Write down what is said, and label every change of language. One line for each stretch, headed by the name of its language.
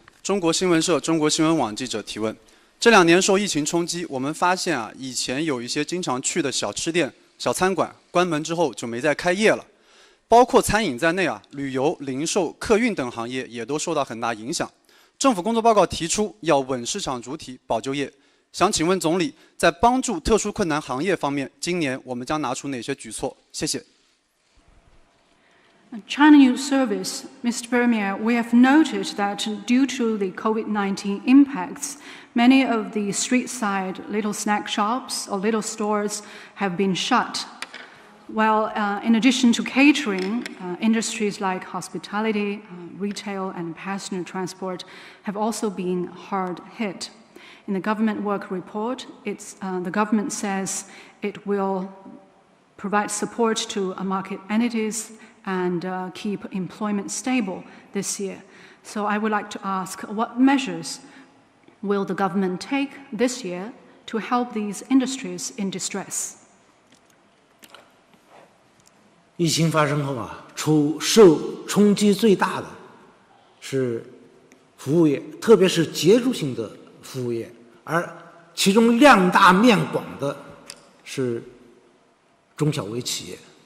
Chinese: 中国新闻社、中国新闻网记者提问：这2年受疫情冲击，我们发现以前有一些经常去的小吃店、小餐馆关门之后就没再开业了，包括餐饮在内旅游、零售、客运等行业也都受到很大影响。政府工作报告提出要稳市场主体、保就业。想请问总理，在帮助特殊困难行业方面，今年我们将拿出哪些举措？谢谢。
English: China News Service, Mr. Premier, we have noted that due to the COVID-19 impacts, many of the street-side little snack shops or little stores have been shut. Well, in addition to catering, industries like hospitality, retail, and passenger transport have also been hard hit. In the government work report, the government says it will provide support to market entities and keep employment stable this year. So I would like to ask, what measures will the government take this year to help these industries in distress?
Chinese: 疫情发生后啊，受冲击最大的是服务业，特别是结构性的服务业，而其中量大面广的是中小微企业。